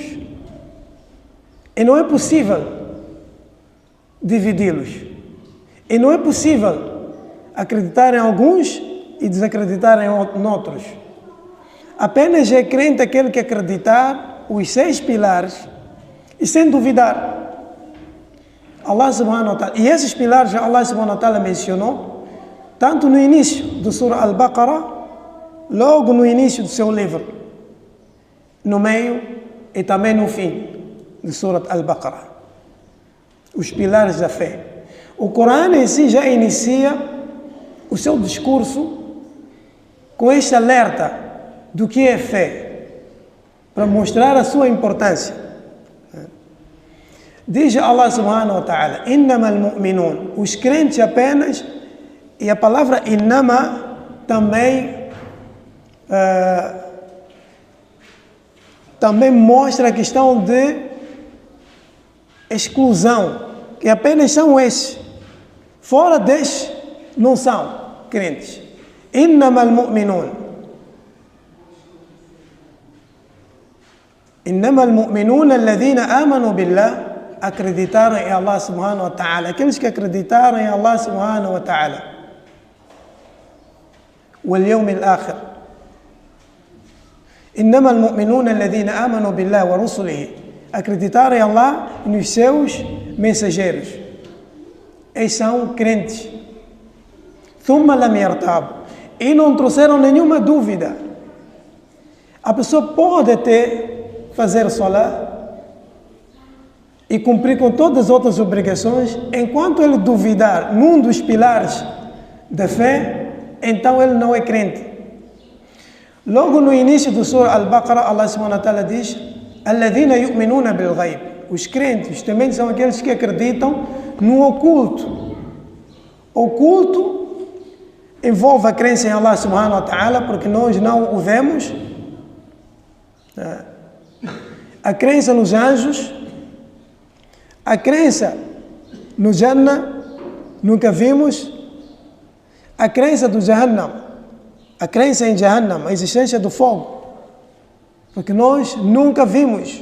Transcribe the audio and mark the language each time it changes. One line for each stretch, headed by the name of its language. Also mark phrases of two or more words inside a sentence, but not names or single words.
Portuguese: E não é possível dividi-los. E não é possível acreditar em alguns e desacreditar em outros. Apenas é crente aquele que acreditar os 6 pilares e sem duvidar.
Arabic: الله سبحانه وتعالى.
Portuguese: E esses pilares
Arabic: الله سبحانه وتعالى
Portuguese: mencionou tanto no início do Surah Al-Baqarah, logo no início do seu livro, no meio e também no fim do Surah Al-Baqarah. Os pilares da fé. O Corão em si já inicia o seu discurso com este alerta do que é fé, para mostrar a sua importância. Diz
Arabic: الله سبحانه وتعالى, إنما المؤمنون,
Portuguese: os crentes apenas, e a palavra innama também mostra a questão de exclusão, que apenas são esses, fora destes não são crentes.
Arabic: إنما المؤمنون إنما المؤمنون الذين آمنوا بالله,
Portuguese: acreditaram em
Arabic: الله سبحانه وتعالى,
Portuguese: aqueles que acreditaram em
Arabic: الله سبحانه وتعالى, واليوم الآخر. إنما المؤمنون الذين آمنوا بالله ورسوله,
Portuguese: acreditaram em Allah e nos seus mensageiros. Eles são crentes.
Arabic: ثم لم يرتابوا,
Portuguese: e não trouxeram nenhuma dúvida. A pessoa pode até fazer salat e cumprir com todas as outras obrigações, enquanto ele duvidar num dos pilares da fé, então ele não é crente. Logo no início do Surah Al-Baqarah,
Arabic: الله سبحانه وتعالى
Portuguese: diz,
Arabic: الذين يؤمنون بالغيب,
Portuguese: os crentes também são aqueles que acreditam no oculto. Oculto envolve a crença em
Arabic: الله سبحانه وتعالى,
Portuguese: porque nós não o vemos, a crença nos anjos, a crença no Jannah, nunca vimos. A crença do Jahannam, a crença em Jahannam, a existência do fogo, porque nós nunca vimos.